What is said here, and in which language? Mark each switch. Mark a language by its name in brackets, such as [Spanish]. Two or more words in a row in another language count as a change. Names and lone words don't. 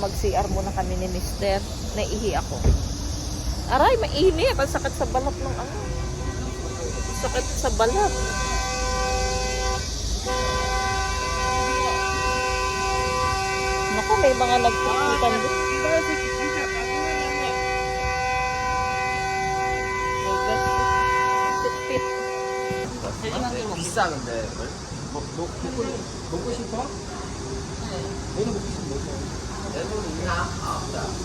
[Filipino] Mag-CR muna kami ni Mister. Naiihi ako. Aray, mainit. Ang sakit sa balat ng sakit sa balat. Naku, may mga nagpuputan din. Pit-pit. [Korean] 비싸 근데 먹고 싶어? 너도 먹고 싶으면 먹어. 내 돈이 있나? 없다.